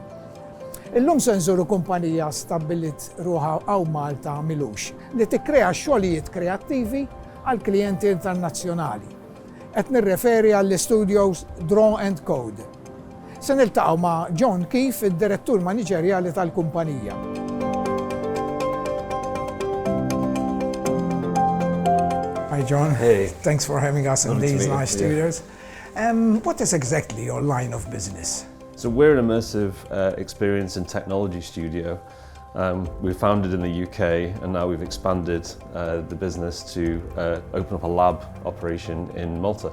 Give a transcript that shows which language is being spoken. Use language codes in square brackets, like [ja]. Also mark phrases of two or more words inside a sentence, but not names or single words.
[mt] Illum se nżuru kumpanija stabbilit ruħha hawn Malta Milux li tikkrea xogħlijiet kreattivi għal klijenti internazzjonali. Qed nirreferi għall-studios Draw and Code. Se niltaqgħu ma' John Keefe, id-direttur maniġerjali tal-kumpanija. [en] Hi John. Hey. Thanks for having us in Lovely to these meet you. nice studios. What is exactly your line of business? So we're an immersive experience and technology studio. We were founded in the UK and now we've expanded the business to open up a lab operation in Malta.